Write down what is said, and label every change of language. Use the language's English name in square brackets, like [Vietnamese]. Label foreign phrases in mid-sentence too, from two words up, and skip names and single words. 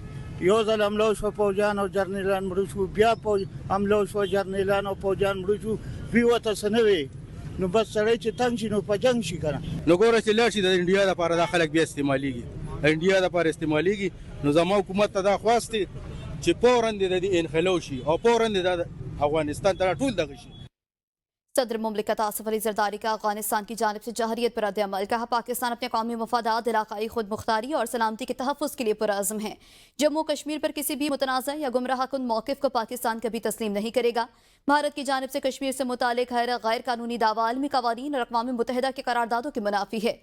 [Pashto] یو ځل حمله شو فوجان او جرنیلان مړه شو، بیا حمله شو جرنیلان او فوجان مړه شو، بیا وته سنوي نو بس سړی چې تنګ شي نو په جنگ شي کنه. نو ګوره چې لاړ شي د انډیا لپاره دا خلک بیا استعمالیږي، انډیا لپاره استعمالیږي. نو زما حکومت ته دا خواستې چې فوراً د انخلو شي او فوراً د افغانستان ته ټول دغه شي. [Urdu] صدر مملکت آصف علی زرداری کا افغانستان کی جانب سے جارحیت پر رد عمل. کہا پاکستان اپنے قومی مفادات، علاقائی خود مختاری اور سلامتی کے تحفظ کے لیے پرعزم ہے. جموں کشمیر پر کسی بھی متنازعہ یا گمراہ کن موقف کو پاکستان کبھی تسلیم نہیں کرے گا. بھارت کی جانب سے کشمیر سے متعلق ہر غیر قانونی دعویٰ عالمی قوانین اور اقوام متحدہ کے قراردادوں کے منافی ہے.